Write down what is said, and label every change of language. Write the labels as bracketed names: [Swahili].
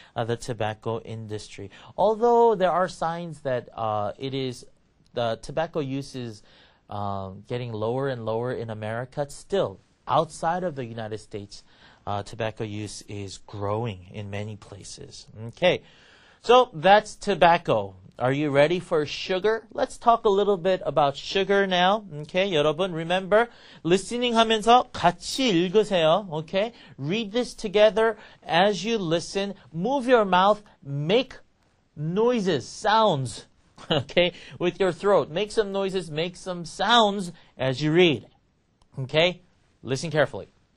[English] The tobacco industry. Although there are signs that the tobacco use is getting lower and lower in America, still, outside of the United States, tobacco use is growing in many places. Okay, so that's tobacco. Are you ready for sugar? Let's talk a little bit about sugar now. [Korean] Okay, 여러분, remember, listening 하면서 같이 읽으세요. [English] Okay, read this together as you listen. Move your mouth, make noises, sounds. Okay, with your throat. Make some noises, make some sounds as you read. Okay, listen carefully.